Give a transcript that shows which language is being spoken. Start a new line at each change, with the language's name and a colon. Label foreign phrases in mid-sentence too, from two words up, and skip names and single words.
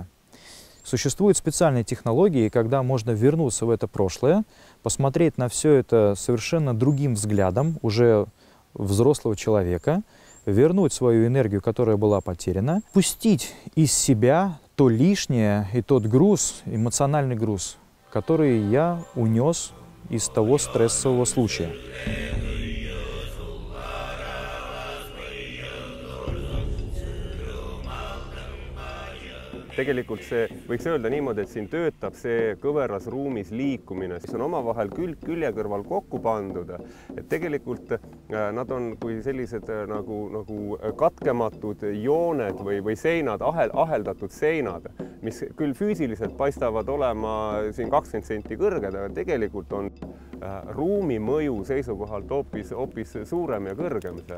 Russian: Существуют специальные технологии, когда можно вернуться в это прошлое, посмотреть на все это совершенно другим взглядом, уже взрослого человека, вернуть свою энергию, которая была потеряна, пустить из себя то лишнее и тот груз, эмоциональный груз, который я унес из того стрессового случая.
Estonian: Tegelikult see võiks öelda niimoodi, et siin töötab see kõveras ruumis liikumine, mis on omavahel külg külje kõrval kokku pandud. Et tegelikult nad on kui sellised nagu katkematud jooned või seinad, aheldatud seinad, mis küll füüsiliselt paistavad olema siin 20 senti kõrged, aga tegelikult on ruumi mõju seisukohalt hoopis suurem ja kõrgem see.